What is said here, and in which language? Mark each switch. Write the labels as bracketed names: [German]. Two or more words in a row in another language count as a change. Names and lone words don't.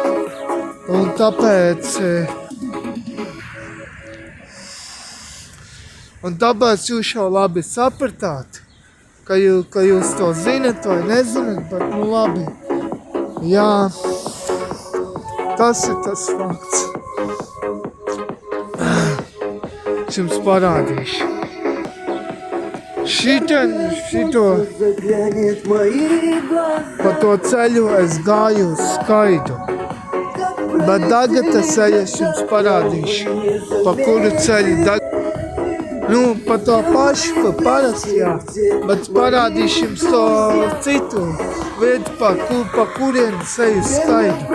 [Latvian] Un tāpēc jūs jau labi sapratāt, ka jūs to zinat vai nezinat, bet nu labi. Jā, tas ir tas fakts. Es jums parādīšu. Šito [Russian] Заглянет в мои глаза. [Latvian] pa to ceļu es gāju uz Skaidu. Bet tagad es jums parādīšu, pa kuru ceļu nu, pa to pašu, pa parasti, jā. Bet parādīšu jums to citu vietu, pa kurienes eju uz Skaidu.